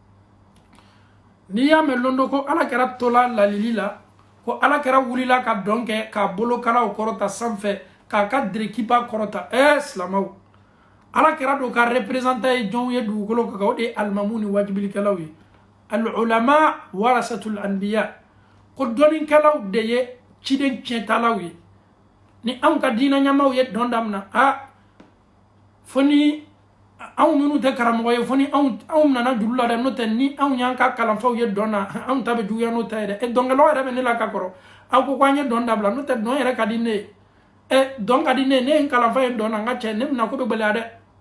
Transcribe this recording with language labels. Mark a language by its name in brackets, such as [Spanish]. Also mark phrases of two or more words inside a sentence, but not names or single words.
[Bambara] n'i y'a mɛn londo ko ala kɛra tola lalili la ko ala kɛra wulila ka dɔn kɛ k'a bolokalaw kɔrɔta sanfɛ k'a ka dirikiba kɔrɔta silamaw ala kɛra don ka représentant ye jɔnw ye dugukolo kan o de ye alimamu ni wajibilikɛlaw ye [Arabic] العلماء ورثة الأنبياء [Bambara] ko dɔnnikɛlaw de ye ciden tiɲɛtalaw ye ni anw ka diinɛ ɲɛmaw ye dɔn damina fo ni anw minnu tɛ karamɔgɔ ye fo ni anw nana juru la dɛ n'o tɛ ni anw y'an ka kalanfaw ye dɔn na anw ta bɛ juguya n'o ta ye dɛ dɔnkɛlaw yɛrɛ bɛ ne la ka kɔrɔ aw ko k'an ye dɔn dabila n'o tɛ dɔn yɛrɛ ka di ne ye dɔn ka di ne ye ne ye n kalanfa ye dɔn na n ka cɛ ne bɛna ko bɛ gɛlɛya dɛ